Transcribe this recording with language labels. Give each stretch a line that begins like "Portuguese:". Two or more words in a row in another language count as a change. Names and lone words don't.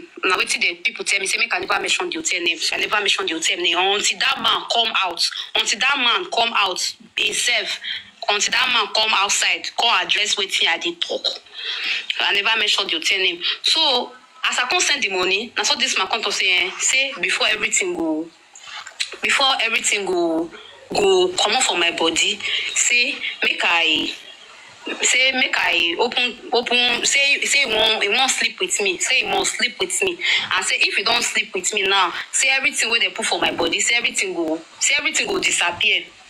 Nigerian Pidgin: Now wait till the people tell me say make I never mention the hotel name. I never mention the hotel name until that man come out. Until that man come out himself. Until that man come outside, come address waiting at the talk. I never mentioned the hotel name. So as I can't send the money, that's what this man come to say before everything go come off from my body, say make I open say he won't sleep with me, say he must sleep with me, and say if he don't sleep with me now, say everything where they put for my body, say everything go disappear.